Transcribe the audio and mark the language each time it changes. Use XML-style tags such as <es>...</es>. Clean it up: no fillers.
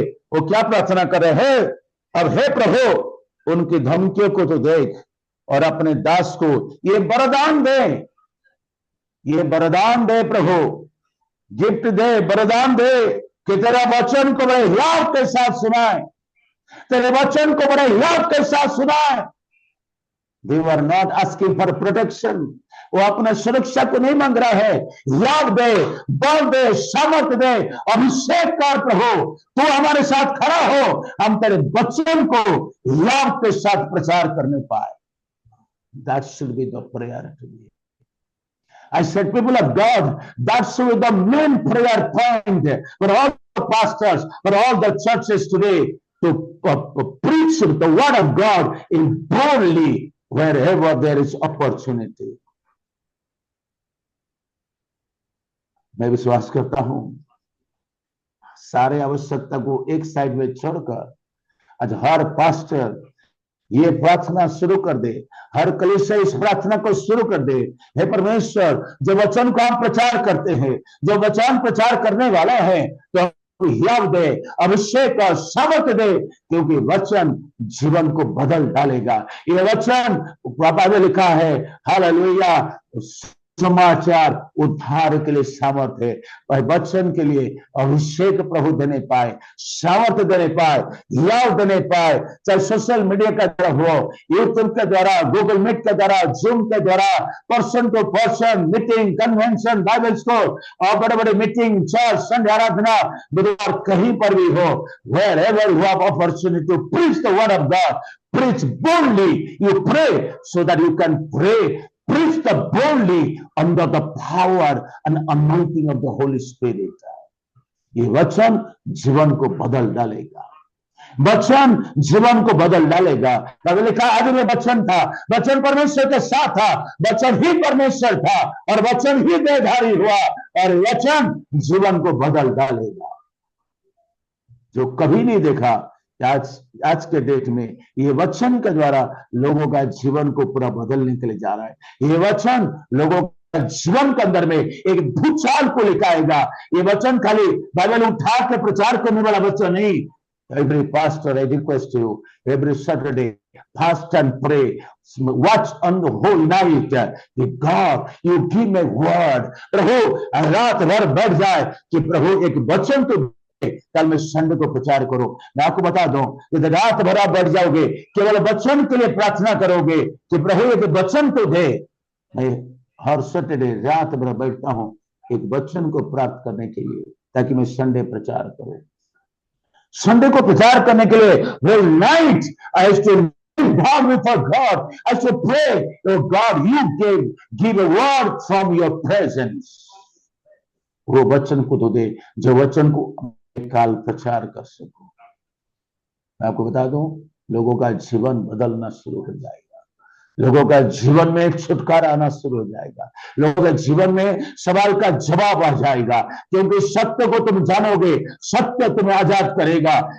<hi>वो क्या प्रार्थना कर रहे हैं? अब हे प्रभु उनकी धमकियों को तो देख और अपने दास को ये वरदान दे, ये वरदान दे प्रभु, गिफ्ट दे, वरदान दे कि तेरा वचन को बड़े हियाव के साथ सुनाए, तेरे वचन को बड़े हियाव के साथ सुनाए।</hi> <en>They were not asking for protection.</en> <hi>वो अपने सुरक्षा को नहीं मांग रहा है। हियाव दे, बल दे, सामर्थ दे, अभिषेक कर प्रभु, तू हमारे साथ खड़ा हो, हम तेरे वचन को हियाव के साथ प्रचार करने पाए।</hi> <en>That should be the prayer to me. I said, people of God, that should be the main prayer point for all the pastors, for all the churches today, to preach the word of God in boldly wherever there is opportunity.</en> <hi>मैं विश्वास करता हूं सारे आवश्यकता को एक side में छोड़कर आज हर पास्टर ये प्रार्थना शुरू कर दे, हर कलीसिया इस प्रार्थना को शुरू कर दे। हे परमेश्वर, जो वचन को हम प्रचार करते हैं, जो वचन प्रचार करने वाला है, तो हियाव दे, अभिषेक और सामर्थ दे, क्योंकि वचन जीवन को बदल डालेगा। ये वचन पापा ने लिखा है हालेलुया, समाचार उद्धार के लिए सामर्थ है। वचन के लिए अभिषेक प्रभु देने पाए, सामर्थ देने पाए, हियाव देने पाए, चाहे सोशल मीडिया का द्वारा हो, यूट्यूब के द्वारा, गूगल मीट के द्वारा, जूम के द्वारा, person to person meeting, convention, Bible school और बड़े बड़े मीटिंग, चर्च, संडे आराधना, बुधवार कहीं पर भी हो,</hi> <en>wherever you have opportunity to preach the word of God, preach boldly. You pray so that you can pray. Preach the boldly under the power and anointing of the Holy Spirit.</en> <hi>ये वचन जीवन को बदल डालेगा। वचन जीवन को बदल डालेगा। तब लिखा आदि में वचन था, वचन परमेश्वर के साथ था, वचन ही परमेश्वर था और वचन ही देहधारी हुआ और वचन जीवन को बदल डालेगा। जो कभी नहीं देखा, आज के डेट में ये वचन के द्वारा लोगों का जीवन को पूरा बदलने के लिए जा रहा है। ये वचन लोगों जीवन के अंदर में एक भूचाल को लेकर आएगा। ये वचन खाली बाइबल उठा के प्रचार करने वाला वचन नहीं।</hi> <en>Every pastor, I request you, every Saturday, fast and pray, watch on the whole night, that God, you give me word.</en> <hi>प्रभु रात भर बैठ जाए कि प्रभु एक वचन तो कल मैं संडे को प्रचार करो। मैं आपको बता दूं, यदि रात भर आप बैठ जाओगे केवल वचन के लिए प्रार्थना करोगे कि प्रभु एक वचन तो दे। मैं हर सैटरडे रात भर बैठता हूं एक वचन को प्राप्त करने के लिए, ताकि मैं संडे प्रचार करूं। संडे को प्रचार करने के लिए</hi> <en>whole night I used to bow before God. I used to pray, oh God, you give a word from your presence.</en> <hi>वो वचन को तो दे जो वचन को काल प्रचार कर सको। मैं आपको बता दूं, लोगों का जीवन बदलना शुरू हो जाएगा। लोगों का जीवन में छुटकारा आना शुरू हो जाएगा। लोगों के जीवन में सवाल का जवाब आ जाएगा, क्योंकि सत्य को तुम जानोगे, सत्य तुम्हें आजाद करेगा।</hi>